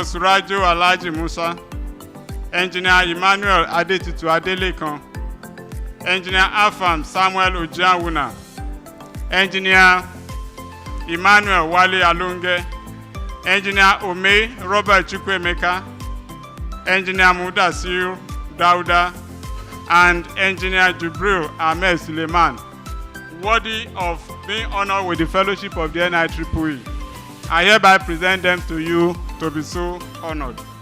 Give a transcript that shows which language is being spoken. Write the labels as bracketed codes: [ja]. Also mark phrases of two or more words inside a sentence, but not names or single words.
[en] Surajo Alhaji Musa, Engineer Emmanuel Adetutu Adelekan, Engineer Afam Samuel Ojiawuna, Engineer Emmanuel Wale Alunge, Engineer Ome Robert Chukwuemeka, Engineer Mudashiru Dauda, and Engineer Jubril Ahmed Suleiman, worthy of being honored with the fellowship of the NIEE. I hereby present them to you to be so honored.